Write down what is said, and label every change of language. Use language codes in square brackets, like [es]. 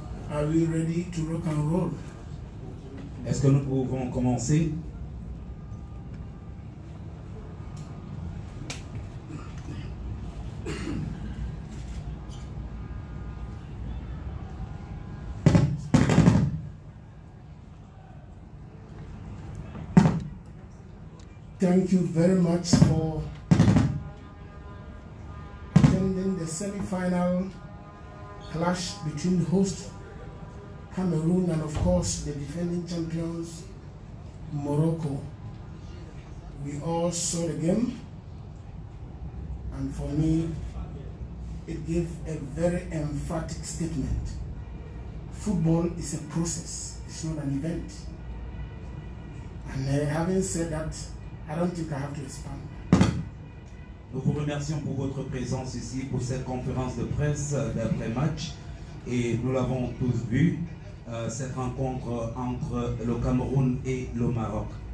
[en] Are we ready to rock and roll? [fr] Est-ce que nous pouvons commencer? [en] Thank you very much for attending the semi-final clash between the host Cameroon and of course the defending champions Morocco. We all saw the game, and for me it gave a very emphatic statement. Football is a process, it's not an event. And having said that, I don't think I have to expand. [fr] Nous vous remercions pour votre présence ici pour cette conférence de presse d'après-match, et nous l'avons tous vu, cette rencontre entre le Cameroun et le Maroc.